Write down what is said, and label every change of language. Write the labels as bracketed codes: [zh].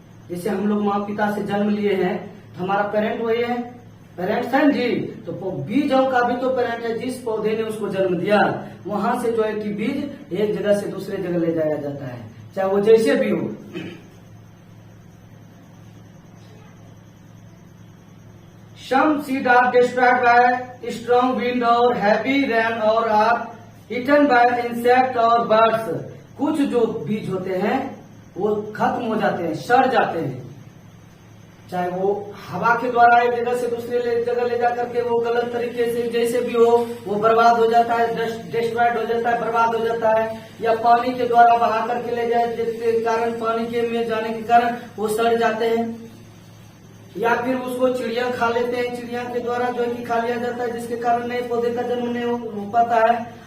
[hi] जैसे हम लोग माँ पिता से जन्म लिए हैं तो हमारा पेरेंट वही है, पेरेंट्स हैं जी। तो बीजों का भी तो पेरेंट है, जिस पौधे ने उसको जन्म दिया वहां से जो है कि बीज एक जगह से दूसरे जगह ले जाया जाता है, चाहे वो जैसे भी हो। [en] Some seeds are destroyed by strong wind or heavy rain or are eaten by insect और birds। [hi] कुछ जो बीज होते हैं वो खत्म हो जाते हैं, सड़ जाते हैं, चाहे वो हवा के द्वारा एक जगह से दूसरे जगह ले जा करके वो गलत तरीके से जैसे भी हो वो बर्बाद हो जाता है, डिस्ट्रॉयड हो जाता है, बर्बाद हो जाता है, या पानी के द्वारा बहा करके ले जाए जिसके कारण पानी के में जाने के कारण वो सड़ जाते हैं, या फिर उसको चिड़िया खा लेते हैं, चिड़िया के द्वारा जो है कि खा लिया जाता है जिसके कारण नए पौधे का जन्म नहीं हो पाता है।